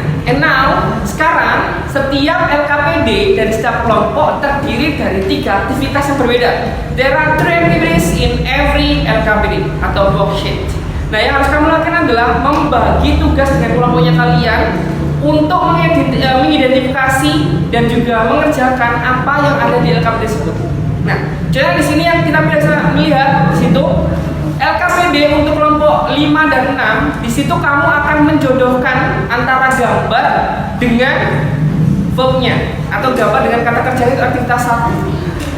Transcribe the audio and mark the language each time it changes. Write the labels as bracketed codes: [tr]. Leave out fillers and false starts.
[en] And now, [id] sekarang setiap LKPD dari setiap kelompok terdiri dari 3 aktivitas yang berbeda. [en] There are 3 activities in every LKPD atau worksheet. [id] Nah, yang harus kamu lakukan adalah membagi tugas dengan kelompoknya kalian untuk mengidentifikasi dan juga mengerjakan apa yang ada di LKPD tersebut. Nah, contohnya di sini yang kita biasa melihat di situ. LKPD untuk kelompok 5 dan 6, di situ kamu akan menjodohkan antara gambar dengan verbnya atau gambar dengan kata kerja itu aktivitas 1.